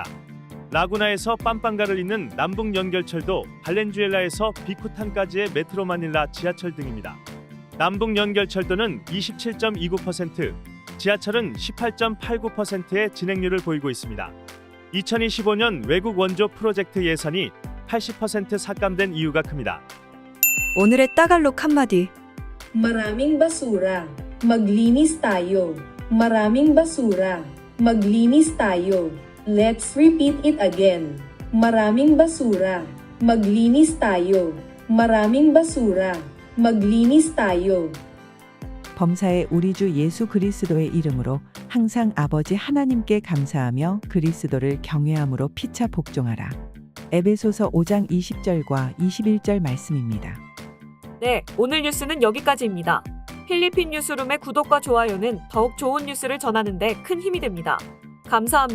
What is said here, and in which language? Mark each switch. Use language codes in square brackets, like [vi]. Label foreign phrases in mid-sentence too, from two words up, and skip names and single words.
[ko] 라구나에서 빰빵가를 잇는 남북 연결철도 발렌주엘라에서 비쿠탄까지의 메트로 마닐라 지하철 등입니다. 남북연결철도는 27.29%, 지하철은 18.89%의 진행률을 보이고 있습니다. 2025년 외국 원조 프로젝트 예산이 80% 삭감된 이유가 큽니다. 오늘의 따갈록 한마디. [tl] Maraming basura. Maglinis tayo. Maraming basura. Maglinis tayo. [en] Let's repeat it again. [tl] Maraming basura. Maglinis tayo. Maraming basura. Maglinis tayo. [ko] 범사의 우리 주 예수 그리스도의 이름으로 항상 아버지 하나님께 감사하며 그리스도를 경외함으로 피차 복종하라. 에베소서 5장 20절과 21절 말씀입니다. 네, 오늘 뉴스는 여기까지입니다. 필리핀 뉴스룸의 구독과 좋아요는 더욱 좋은 뉴스를 전하는 데 큰 힘이 됩니다.